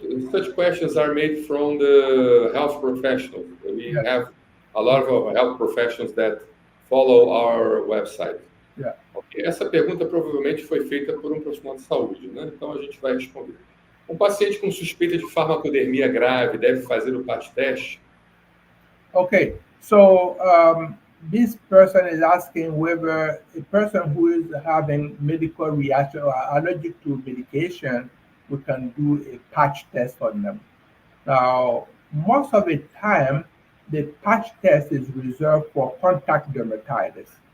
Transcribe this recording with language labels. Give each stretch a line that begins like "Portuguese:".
English: Such questions are made from the health professionals. We have a lot of health professionals that follow our website. Yeah. Okay.
Portuguese: Essa pergunta provavelmente foi feita por um profissional de saúde, né? Então a gente vai responder. Um paciente com suspeita de farmacodermia grave deve fazer o PAT teste?
English: Okay, so this person is asking whether a person who is having medical reaction or allergic to medication, we can do a patch test on them. Now, most of the time, the patch test is reserved for contact dermatitis.